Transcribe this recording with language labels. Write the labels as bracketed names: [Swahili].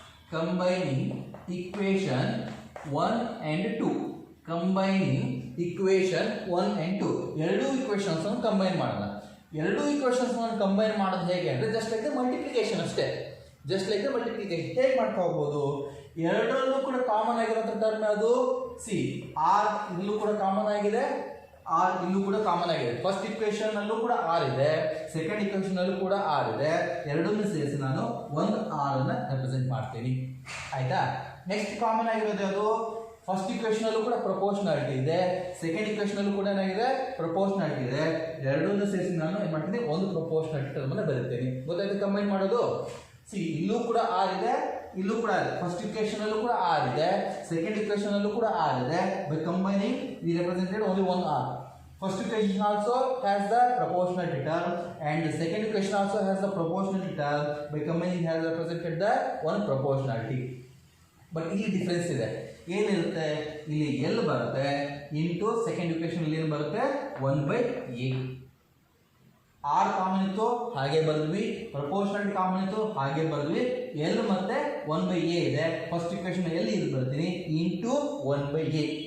[English] Combining equation 1 and 2. Combining equation 1 and 2. [Kannada] ಎರಡು equations combine ಮಾಡೋಣ. ಎರಡು ಈಕ್ವೇಶನ್ಸ್ ಕಂಬೈನ್ ಮಾಡೋದು ಹೇಗೆ ಅಂದ್ರೆ [English] just like the multiplication [Kannada] ಅಷ್ಟೇ. [English] just like the multiplication [Kannada] ಹೇಗೆ ಮಾಡ್ತಾ ಹೋಗ್ಬೋದು? ಎರಡರಲ್ಲೂ ಕೂಡ ಕಾಮನ್ ಆಗಿರೋ ಟರ್ಮ್ ಅದು ಸಿ. ಆರ್ ಇಲ್ಲೂ ಕೂಡ ಕಾಮನ್ ಆಗಿದೆ, ಆರ್ ಇಲ್ಲೂ ಕೂಡ ಕಾಮನ್ ಆಗಿದೆ. ಫಸ್ಟ್ ಇಕ್ವೇಶನ್ ಅಲ್ಲೂ ಕೂಡ ಆರ್ ಇದೆ, ಸೆಕೆಂಡ್ ಇಕ್ವೇಶನ್ ಅಲ್ಲೂ ಕೂಡ ಆರ್ ಇದೆ. ಎರಡನ್ನೂ ಸೇರಿಸಿ ನಾನು ಒಂದು ಆರ್ ಅನ್ನ ರೆಪ್ರೆಸೆಂಟ್ ಮಾಡ್ತೀನಿ. ಆಯ್ತಾ? ನೆಕ್ಸ್ಟ್ ಕಾಮನ್ ಆಗಿರೋದು ಅದು ಫಸ್ಟ್ ಇಕ್ವೇಶನ್ ಅಲ್ಲೂ ಕೂಡ ಪ್ರಪೋರ್ಷನಾಲಿಟಿ ಇದೆ, ಸೆಕೆಂಡ್ ಇಕ್ವೇಶನ್ ಅಲ್ಲೂ ಕೂಡ ಏನಾಗಿದೆ ಪ್ರಪೋರ್ಷನಾಲಿಟಿ ಇದೆ. ಎರಡನ್ನೂ ಸೇರಿಸಿ ನಾನು ಏನ್ ಮಾಡ್ತೀನಿ ಒಂದು ಪ್ರಪೋರ್ಷನಾಲಿಟಿ ಟರ್ಮ್ ಅನ್ನ ಬರೀತೀನಿ. ಗೊತ್ತಾಯ್ತು ಕಂಬೈನ್ ಮಾಡೋದು? ಸಿ ಇಲ್ಲೂ ಕೂಡ ಆರ್ ಇದೆ, ಇಲ್ಲೂ ಕೂಡ ಇದೆ. ಫಸ್ಟ್ ಇಕ್ವೇಶನ್ ಅಲ್ಲೂ ಕೂಡ ಆರ್ ಇದೆ, ಸೆಕೆಂಡ್ ಇಕ್ವೇಶನ್ ಅಲ್ಲೂ ಕೂಡ ಆರ್ ಇದೆ. [English] By combining we represented only one R. First equation also has the proportionality term and the second equation also has the proportionality term. By combining has represented the one proportionality. [Kannada] But ಇಲ್ಲಿ difference ಇದೆ. ಏನಿರುತ್ತೆ? ಇಲ್ಲಿ L ಬರುತ್ತೆ into second equation ಇಲ್ಲಿ ಏನು ಬರುತ್ತೆ 1/a. R common ಇತ್ತು ಹಾಗೆ ಬರೆದ್ವಿ, ಪ್ರಪೋರ್ಷನಾಲಿಟಿ ಕಾಮನ್ ಇತ್ತು ಹಾಗೆ ಬರೆದ್ವಿ. L ಮತ್ತೆ 1/a ಇದೆ. ಫಸ್ಟ್ ಇಕ್ವೇಶನ್ L ಇದು ಬರ್ತೀನಿ ಇಂಟು 1/a.